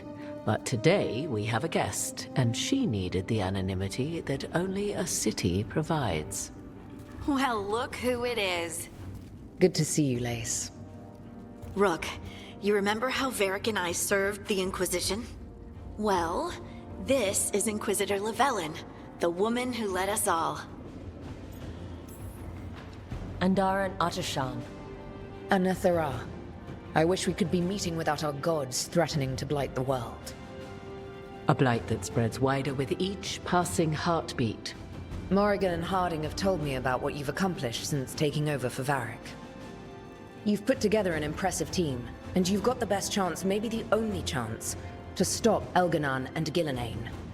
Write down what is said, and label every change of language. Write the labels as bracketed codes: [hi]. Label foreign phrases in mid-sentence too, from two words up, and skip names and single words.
[en] But today we have a guest, and she needed the anonymity that only a city provides. Well, look who it is. Good to see you, Lace. Rook, you remember how Varric and I served the Inquisition? Well, this is Inquisitor Llewellyn, the woman who led us all. Andaran Atashan. Anathara. I wish we could be meeting without our gods threatening to blight the world. A blight that spreads wider with each passing heartbeat. Morrigan and Harding have told me about what you've accomplished since taking over for Varric. You've put together an impressive team, and you've got the best chance, maybe the only chance, to stop Elganon and Gillenane.